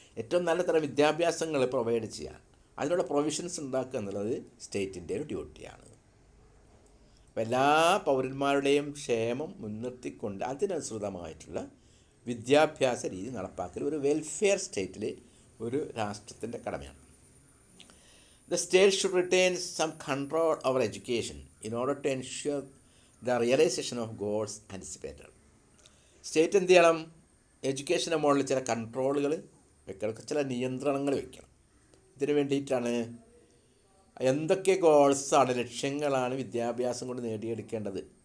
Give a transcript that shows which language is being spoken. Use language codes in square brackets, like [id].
[ml] ഏറ്റവും നല്ല തരം വിദ്യാഭ്യാസങ്ങൾ പ്രൊവൈഡ് ചെയ്യുക, അതിനുള്ള പ്രൊവിഷൻസ് ഉണ്ടാക്കുക എന്നുള്ളത് സ്റ്റേറ്റിൻ്റെ ഒരു ഡ്യൂട്ടിയാണ്. അപ്പോൾ എല്ലാ പൗരന്മാരുടെയും ക്ഷേമം മുൻനിർത്തിക്കൊണ്ട് അതിനനുസൃതമായിട്ടുള്ള വിദ്യാഭ്യാസ രീതി നടപ്പാക്കൽ ഒരു വെൽഫെയർ സ്റ്റേറ്റിൽ ഒരു രാഷ്ട്രത്തിൻ്റെ കടമയാണ്. [en] The state should retain some control over education in order to ensure the realization of goals anticipated. [ml] State എന്ത് ചെയ്യണം? എഡ്യൂക്കേഷൻ്റെ മുകളിൽ ചില കൺട്രോളുകൾ വെക്കണം, ചില നിയന്ത്രണങ്ങൾ വെക്കണം. ഇതിന് വേണ്ടിയിട്ടാണ് എന്തൊക്കെ ഗോൾസാണ്, ലക്ഷ്യങ്ങളാണ് വിദ്യാഭ്യാസം കൊണ്ട് നേടിയെടുക്കേണ്ടത്.